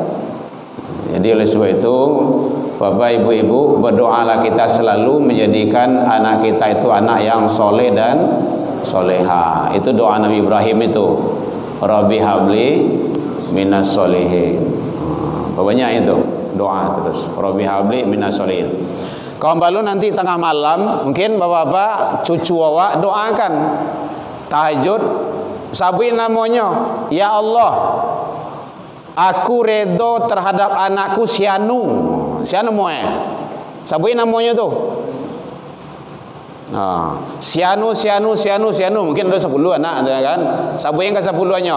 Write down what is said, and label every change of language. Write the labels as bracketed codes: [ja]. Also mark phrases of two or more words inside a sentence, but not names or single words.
[id] Jadi oleh sebab itu Bapak Ibu-ibu berdoalah kita selalu menjadikan anak kita itu anak yang soleh dan soleha. Itu doa Nabi Ibrahim itu, [ar] رب هب لي من الصالحين. [id] Banyak itu doa terus, [ar] رب هب لي من الصالحين. [id] Kawan balu nanti tengah malam mungkin bapak-bapak cucu awak doakan tahajud, sabuin namanya, [ar] يا الله, [id] aku redo terhadap anakku Sianu moe. Sabuin namanya tu. Sianu mungkin ada 10 anak ada kan. Sabuin ke 10-nya.